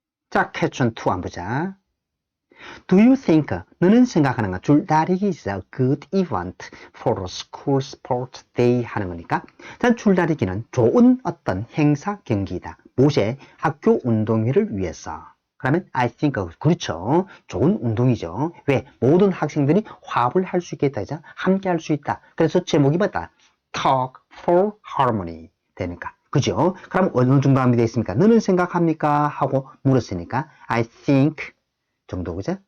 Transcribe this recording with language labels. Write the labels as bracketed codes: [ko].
[ko] 자, question 2 한번 보자. [en] Do you think, [ko] 너는 생각하는가? [en] 줄다리기 is a good event for a school sport day [ko] 하는 거니까. 자, 줄다리기는 좋은 어떤 행사 경기이다. 무엇에? 학교 운동회를 위해서. 그러면 [en] I think, [ko] 그렇죠. 좋은 운동이죠. 왜? 모든 학생들이 화합을 할 수 있겠다. 그죠? 함께 할 수 있다. 그래서 제목이 뭐다? [en] Talk for Harmony [ko] 되니까. 그죠? 그럼 어느 정도 하면 되겠습니까? 너는 생각합니까? 하고 물었으니까 [en] I think [ko] 정도, 그죠?